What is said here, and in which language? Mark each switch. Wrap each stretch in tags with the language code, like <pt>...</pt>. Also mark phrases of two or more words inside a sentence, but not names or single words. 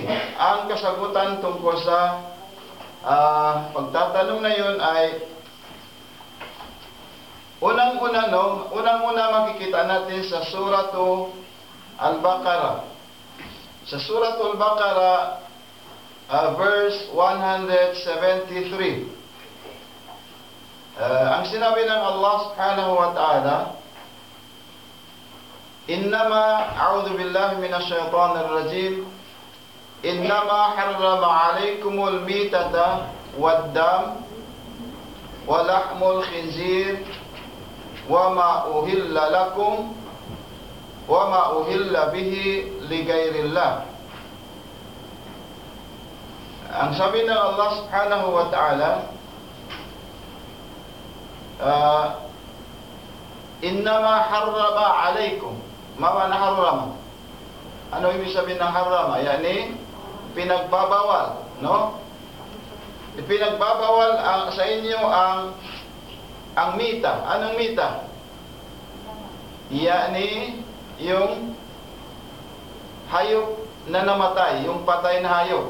<tl>Ang kasagutan tungkol sa pagtatanong na yun ay unang-una makikita natin sa Suratu Al-Baqarah. Sa Suratu Al-Baqarah, verse 173. Ang sinabi ng Allah</tl> <ar>سبحانه وتعالى إنما أعوذ بالله من الشيطان الرجيم إنما حرم عليكم الميتة والدم ولحم الخنزير وما أهل لكم وما أهل به لغير الله.</ar> <tl>Ang sabi ng Allah</tl> <ar>سبحانه وتعالى, إنما حرم عليكم. Mawa na harrama.</ar> <tl>Ano ibig sabihin ng harrama? Yani, pinagbabawal, no? Pinagbabawal sa inyo ang mita. Anong mita? Yani, yung hayop na namatay, yung patay na hayop.</tl>